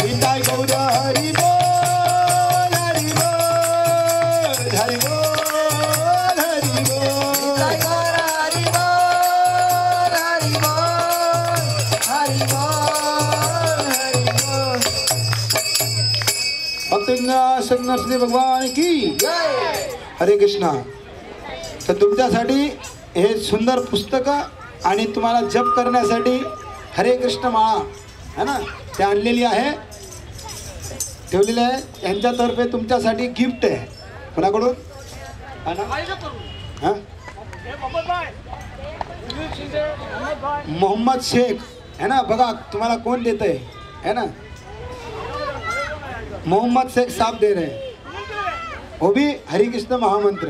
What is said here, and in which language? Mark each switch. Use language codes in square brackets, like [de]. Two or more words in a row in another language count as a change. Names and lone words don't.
[hi] निताई गौर हरि बोल, हरि बोल, हरि बोल, हरि बोल। निताई गौर हरि बोल, हरि बोल, हरि बोल, हरि बोल। भक्त नरसिंह भगवान की जय। हरे कृष्णा। [mr] तर तुमच्यासाठी हे सुंदर पुस्तकं आणि तुम्हाला जप करण्यासाठी हरे कृष्ण माळा [hi] है ना [mr] ते आणलेली आहे, ठेवलेली आहे. यांच्यातर्फे तुमच्यासाठी गिफ्ट आहे. कोणाकडून? हा ना? हा? [hi] मोहम्मद शेख है ना, [mr] बघा तुम्हाला कोण देत [hi] है ना, मोहम्मद शेख साहब दे रहे हैं, वो भी हरे कृष्ण महामंत्र.